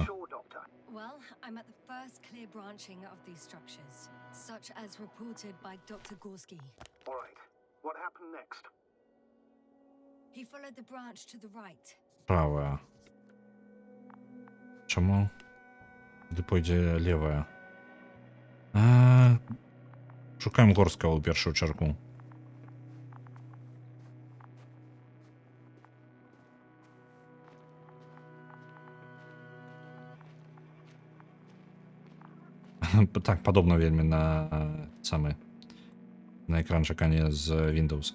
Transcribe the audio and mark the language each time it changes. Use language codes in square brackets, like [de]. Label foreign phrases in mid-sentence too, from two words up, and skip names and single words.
[en] Well, I'm at the first clear branching of these structures, such as reported by Dr. Gorski. All right. What happened next? He followed the branch to the right. [be] Правая. Чаму? Куды пойдзе левая? Шукаем Горскага ў першую чаргу. Так, падобна вельмі на экран чакання з Windows.